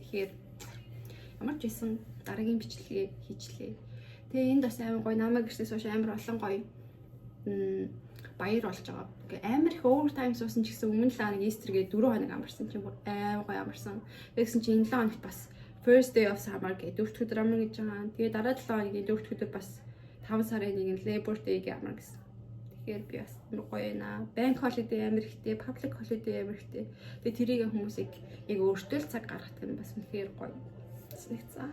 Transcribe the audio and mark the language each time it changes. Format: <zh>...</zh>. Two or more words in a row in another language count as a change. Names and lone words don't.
<mn>Тэгэхээр ямар ч байсан дараагийн бичлэгээ хийжлээ. Тэгээ энд бас амар гоё намайг гэртээс хойш амар олон гоё баяр болж байгаа. Ингээ амар их овертайм суусан ч гэсэн өмнө л нэг Easter-гээ 4 хоног амарсан чинь амар гоё амарсан. Тэгсэн чинь энэ 7 хоногт бас</mn> <en>first day of summer</en> <mn>гэдэг 4 өдөр амар гэж байгаа. Тэгээ дараа 7 хоногийн 4 өдөр бас 5 сарын 1-ний Labor Day-г амар гэсэн. Тэгэхээр би бас гоё байна.</mn> <en>Bank holiday</en> <mn>амар ихтэй,</mn> <en>public holiday</en> <mn>амар ихтэй. Тэгээ тэрийг хүмүүсийг яг өөртөө л цаг гаргадаг нь бас үнэхээр гоё санагцсан.</mn>